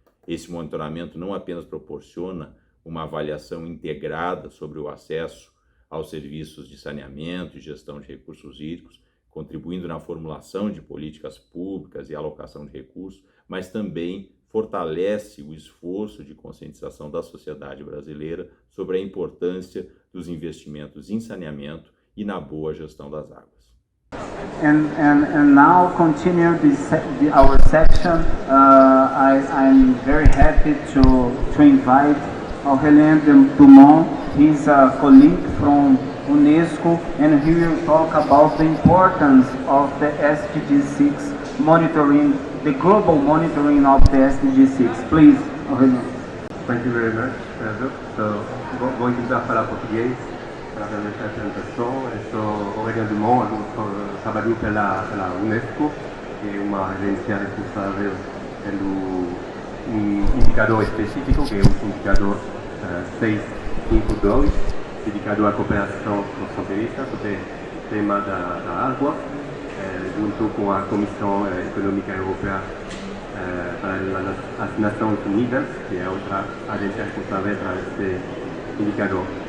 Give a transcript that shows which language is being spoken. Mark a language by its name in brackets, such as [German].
[Portuguese] Esse monitoramento não apenas proporciona uma avaliação integrada sobre o acesso aos serviços de saneamento e gestão de recursos hídricos, contribuindo na formulação de políticas públicas e alocação de recursos, mas também fortalece o esforço de conscientização da sociedade brasileira sobre a importância dos investimentos em saneamento e na boa gestão das águas. [English] And now continue our section. I'm very happy to invite Aurélien Dumont. He's a colleague from UNESCO, and he will talk about the importance of the SDG 6 monitoring, the global monitoring of the SDG 6. Please, Aurélien. Thank you very much, So, [Portuguese] vou tentar falar português para fazer essa apresentação. Eu sou Aurélien Dumont, trabalho pela UNESCO, que é uma agência responsável pelo indicador específico, que é o indicador 652, dedicado à cooperação transfronteiriça sobre o tema da água, junto com a Comissão Econômica Europeia para as Nações Unidas, que é outra agência responsável para esse indicador.